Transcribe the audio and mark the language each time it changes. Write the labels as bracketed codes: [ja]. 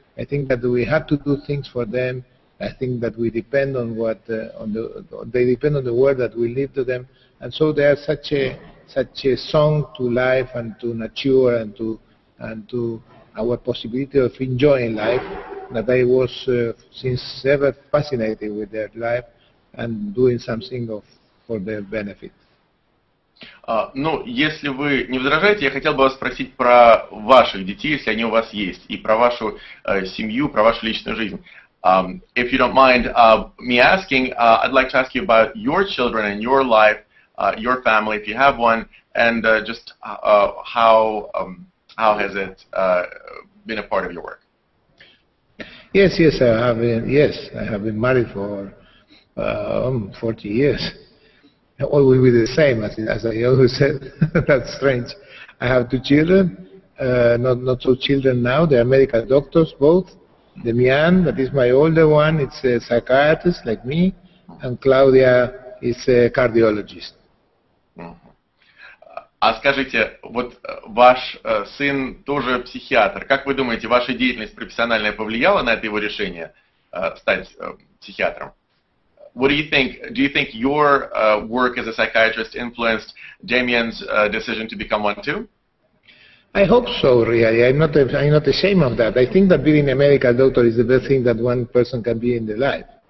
[en] I think that we have to do things for them. I think that we depend on they depend on the word that we leave to them, and so they are such a song to life and to nature and to our possibility of enjoying life, that I was since ever fascinated with their life and doing something for their benefit. [ru] Ну, если вы не возражаете, я хотел бы вас спросить про ваших детей, если они у вас есть, и про вашу семью, про вашу личную жизнь. [en] If you don't mind me asking, I'd like to ask you about your children and your life, your family, if you have one, and just how has it been a part of your work? Yes, I have been. Yes, I have been married for 40 years. Always with the same, as I always said. That's strange. I have 2 children, not so children now. They are medical doctors, both. Demian, that is my older one, it's a psychiatrist like me, and Claudia is a cardiologist. [ru] А скажите, вот ваш сын тоже психиатр. Как вы думаете, ваша деятельность профессиональная повлияла на это его решение стать психиатром? [en] What do you think? Do you think your work as a psychiatrist influenced Damien's decision to become one too? I hope so, really. I'm not ashamed of that. I think that being a medical doctor is the best thing that one person can be in their life.